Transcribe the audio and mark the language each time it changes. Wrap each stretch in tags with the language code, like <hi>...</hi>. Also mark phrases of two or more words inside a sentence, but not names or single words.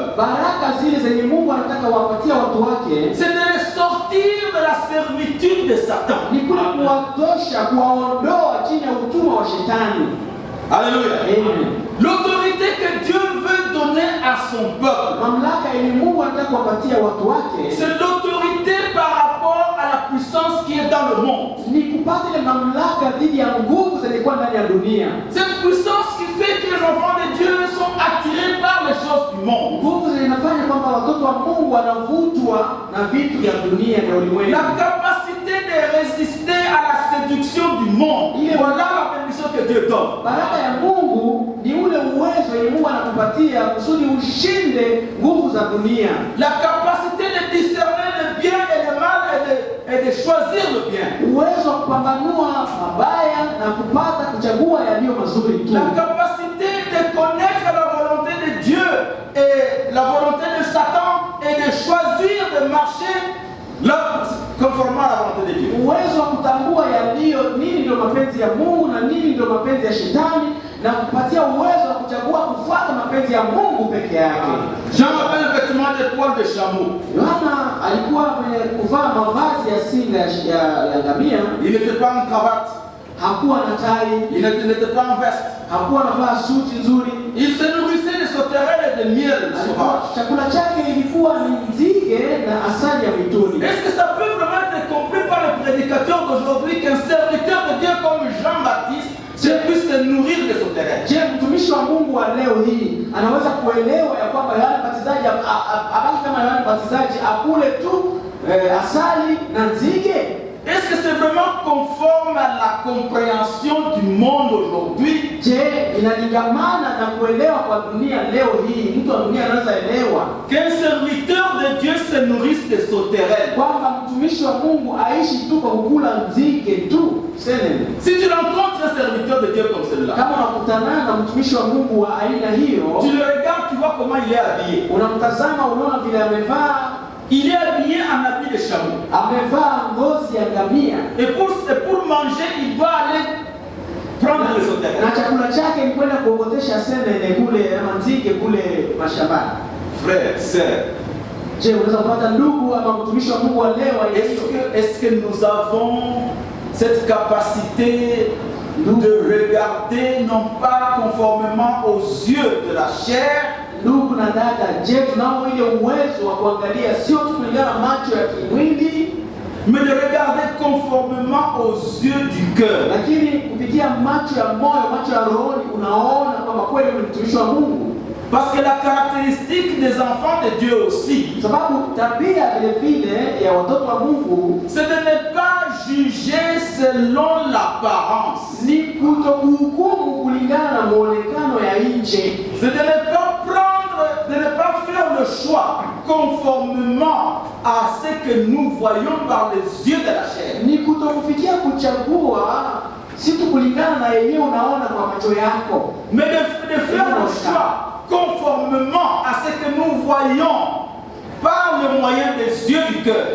<sw>baraka zile zenye Mungu anataka wapatia watu wake,</sw> <fr>c'est de les sortir de la servitude de Satan.</fr> <sw>Ni kuwatosha, kuwaondoa chini ya utumwa wa shetani.</sw> <fr>Alléluia. Amen. L'autorité que Dieu veut donner à son peuple,</fr> <sw>mamlaka yenye Mungu anataka kuwapatia watu wake,</sw> <fr>c'est l'autorité par rapport à la puissance qui est dans le monde.</fr> <sw>Ni kupata ile mamlaka dhidi ya nguvu zilizokuwa ndani ya dunia.</sw> <fr>Cette puissance qui fait que les enfants de Dieu sont attirés par les choses du monde.</fr> <sw>Nguvu zinafanya kwamba watoto wa Mungu wanavutwa na vitu vya dunia vya ulimwengu.</sw> <fr>La capacité de résister à la séduction du monde. Voilà la bénédiction que Dieu donne.</fr> <sw>Baraka ya Mungu ni ule uwezo yenye Mungu anakupatia kusudi ushinde nguvu za dunia.</sw> <fr>La capacité de discerner le bien et le mal et de choisir le bien.</fr> <sw>Uwezo wa kupambanua mabaya na kupata kuchagua yaliyo mazuri tu.</sw> <fr>La capacité de connaître la volonté de Dieu et la volonté de Satan et de choisir de marcher conformément à la volonté de Dieu.</fr> <sw>Uwezo wa kutambua nini ndio mapenzi ya Mungu na nini ndio mapenzi ya Shetani, na kupatia uwezo wa kuchagua kufuata mapenzi ya Mungu peke yake.</sw> <fr>Jean avait un vêtement de poil de chameau.</fr> <sw>Yohana alikuwa kuvaa mavazi ya singa ya ngamia.</sw> <fr>Il n'était pas en cravate.</fr> <sw>Hakuwa na tai.</sw> <fr>Il n'était pas en veste.</fr> <sw>Hakuwa anavaa suti nzuri.</sw> <fr>Il se nourrissait de sauterelles et de miel sauvage.</fr> <sw>Chakula chake ilikuwa ni nzige na asali ya mituni.</sw> <fr>Est-ce que ça peut vraiment être compris par les prédicateurs d'aujourd'hui qu'un serviteur de Dieu comme Jean-Baptiste puisse se nourrir de sauterelles?</fr> <sw>Je, mtumishi wa Mungu wa leo hii anaweza kuelewa ya kwamba Yohana Mbatizaji abaki kama Yohana Mbatizaji akule tu asali na nzige?</sw> <fr>Est-ce que c'est vraiment conforme à la compréhension du monde aujourd'hui?</fr> <sw>Je, inalingamana na kuelewa kwa dunia leo hii? Mtu wa dunia anaweza elewa</sw> <fr>qu'un serviteur de Dieu se nourrisse de sauterelles?</fr> <sw>Kwamba mtumishi wa Mungu aishi tu kwa kukula nzige tu?</sw> <fr>Si tu rencontres un serviteur de Dieu comme celui-là,</fr> <sw>kama unakutana na mtumishi wa Mungu wa aina hiyo,</sw> <fr>tu le regardes, tu vois comment il est habillé.</fr> <sw>Unamtazama, unaona vile amevaa.</sw> <fr>Il est habillé en habit de chameau.</fr> <sw>Amevaa ngozi ya ngamia.</sw> <fr>Et pour manger, il doit aller prendre les sauterelles.</fr> <sw>Na chakula chake ni kwenda kuogotesha senene kule ama nzige kule mashambani.</sw> <fr>Frère, sœur,</fr> <sw>je, unaweza kupata ndugu ama mtumishi wa Mungu wa leo?</sw> <fr>Est-ce que nous avons cette capacité de regarder non pas conformément aux yeux de la chair,</fr> <sw>ndugu na dada, je, tunao ile uwezo wa kuangalia sio tu kulingana macho ya kimwili,</sw> <fr>mais de regarder conformément aux yeux du cœur?</fr> <sw>Lakini kupitia macho ya moyo, macho ya rohoni, unaona kwamba kweli ni mtumishi wa Mungu.</sw> <fr>Parce que la caractéristique des enfants de Dieu aussi,</fr> <sw>sababu tabia vile vile ya watoto wa Mungu,</sw> <fr>c'est de ne pas juger selon l'apparence.</fr> <sw>Ni kutokuhukumu kulingana na muonekano ya nje.</sw> <fr>C'est de ne pas faire le choix conformément à ce que nous voyons par les yeux de la chair.</fr> <sw>Ni kutokufikia kuchagua si tu kulingana na yenyewe unaona kwa macho yako,</sw> <fr>mais de faire le choix conformément à ce que nous voyons par le moyen des yeux du cœur.</fr>